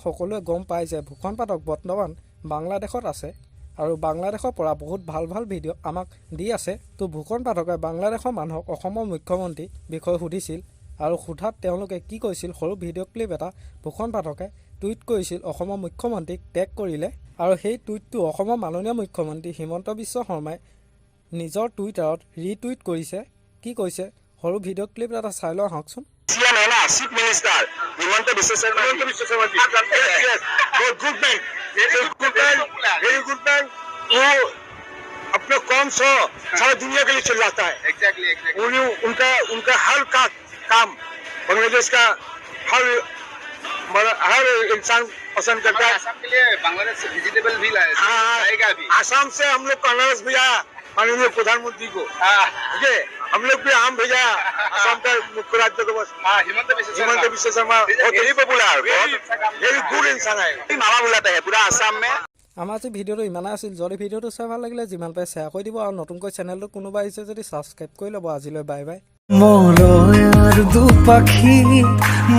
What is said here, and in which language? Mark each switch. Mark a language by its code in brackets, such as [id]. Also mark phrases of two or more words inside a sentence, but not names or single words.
[as] সকলোৱে গম পায় যে ভূষণ পাঠক বৰ্তমান বাংলাদেশত আছে আৰু বাংলাদেশৰ পৰা বহুত ভাল ভাল ভিডিঅ' আমাক দি আছে তো ভূষণ পাঠকে বাংলাদেশৰ মানুহক অসমৰ মুখ্যমন্ত্ৰী বিষয়ে সুধিছিল আৰু সোধাত তেওঁলোকে কি কৈছিল সৰু ভিডিঅ' ক্লিপ এটা ভূষণ পাঠকে টুইট কৰিছিল অসমৰ মুখ্যমন্ত্ৰীক টেগ কৰিলে আৰু সেই টুইটটো অসমৰ মাননীয় মুখ্যমন্ত্ৰী হিমন্ত বিশ্ব শৰ্মাই নিজৰ টুইটাৰত ৰিটুইট কৰিছে কি কৈছে সৰু ভিডিঅ' ক্লিপ এটা চাই লওঁ আহকচোন [en] Chief Minister, Himanta Biswa Sarmaএ-Dimpu. Very good man. [hi] वो अपने कौम से सारा दुनिया के लिए चिल्लाता है. [en] Exactly. [hi] उनका हर काम बांग्लादेश का हर इंसान पसंद करता है. असम के लिए बांग्लादेश से वेजिटेबल भी लाया. हाँ, असम से हम लोग का अनारस भेजा माननीय प्रधानमंत्री को. ठीक है. हम लोग भी आम भेजा असम का मुख्य राज्य को बस हिमंत बिस्वा शर्मा [en] very popular very good [hi] इंसान है मामा बुलाता है पूरा असम में [as] আমাৰ আজি ভিডিঅ'টো ইমানেই আছিল যদি ভিডিঅ'টো চাই ভাল লাগিলে যিমান পাৰে শ্বেয়াৰ কৰি দিব আৰু নতুনকৈ চেনেলটো কোনোবা আহিছে যদি ছাবস্ক্ৰাইব কৰি ল'ব আজিলৈ বাই বাই